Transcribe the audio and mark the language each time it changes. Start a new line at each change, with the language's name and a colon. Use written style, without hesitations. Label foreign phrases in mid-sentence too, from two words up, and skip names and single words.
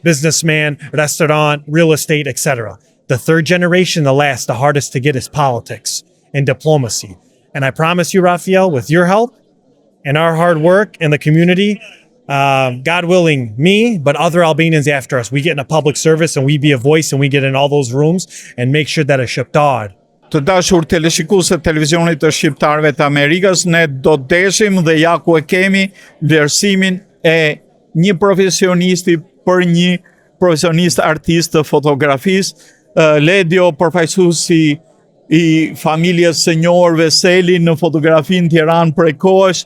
English: Businessman, restaurant, real estate, etc. The third generation, the last, the hardest to get is politics and diplomacy. And I promise you, Raphael, with your help and our hard work in the community, God willing, me, but other Albanians after us, we get in a public service and we be a voice and we get in all those rooms and make sure that a Shqiptar.
Albanian: Të dashur teleshikues të televizionit të shqiptarëve të Amerikës, ne do të deshim dhe ja ku e kemi vlerësimin e një profesionisti për një profesionist artist të fotografisë, Ledio, përfaqësuesi i familjes së njohur Veseli në fotografi në Tiranë prej kohësh.